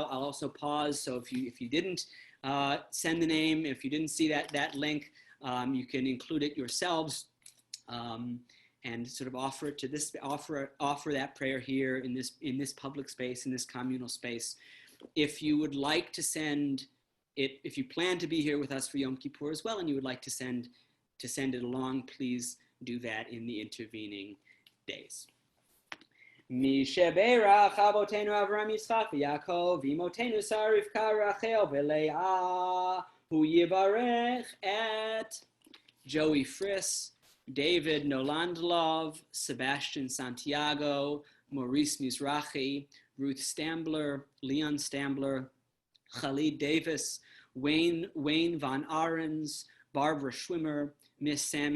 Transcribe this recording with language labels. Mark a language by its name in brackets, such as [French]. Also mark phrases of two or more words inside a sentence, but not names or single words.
[English] I'll also pause, so if you didn't send the name, if you didn't see that link, you can include it yourselves and sort of offer it to this, offer that prayer here in this public space, in this communal space. If you would like to send it, if you plan to be here with us for Yom Kippur as well, and you would like to send it along, please do that in the intervening days. [Hebrew] מי שברך אבותינו אברהם יצחק ויעקב ואמותינו שרה רבקה רחל ולאה, הוא יברך את Joey Friss, David Nolandlov, Sebastian Santiago, Maurice Mizrahi, Ruth Stambler, Leon Stambler, Khalid Davis, Wayne Von Arens, Barbara Schwimmer, Miss Sammy